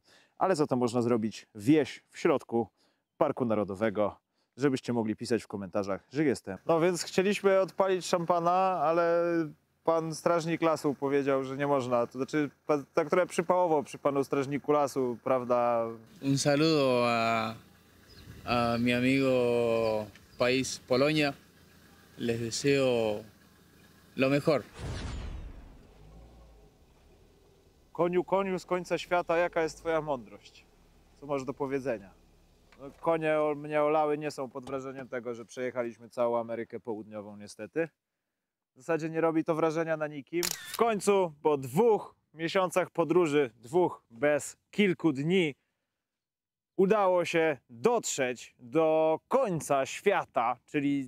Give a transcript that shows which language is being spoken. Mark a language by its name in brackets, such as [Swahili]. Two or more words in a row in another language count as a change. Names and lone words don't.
[Polish] Ale za to można zrobić wieś w środku Parku Narodowego, żebyście mogli pisać w komentarzach, że jestem. No więc chcieliśmy odpalić szampana, ale pan strażnik lasu powiedział, że nie można. To znaczy, tak trochę przypałowo przy panu strażniku lasu, prawda? [Spanish] Un saludo a mi amigo país Polonia. Les deseo lo mejor. [Polish] Koniu z końca świata, jaka jest twoja mądrość? Co masz do powiedzenia? No, konie mnie olały, nie są pod wrażeniem tego, że przejechaliśmy całą Amerykę Południową niestety. W zasadzie nie robi to wrażenia na nikim. W końcu po 2 miesiącach podróży, 2 bez kilku dni, udało się dotrzeć do końca świata, czyli